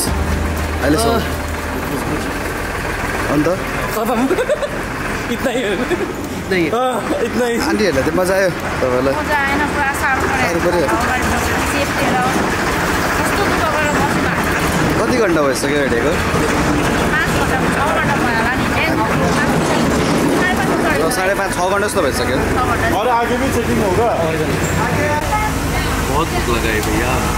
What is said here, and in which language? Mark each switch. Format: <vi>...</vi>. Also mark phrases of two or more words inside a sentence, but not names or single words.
<ne>अहिलेसम्म अन्त</ne> <hi>इतना ही</hi> <ne>आन्टीहरूलाई चाहिँ मजा आयो तपाईँलाई कति घन्टा भइसक्यो हिँडेको 5.5-6 घन्टा जस्तो भइसक्यो</ne> <hi>और आगे भी चेकिंग होगा बहुत भूख लगा है भैया</hi>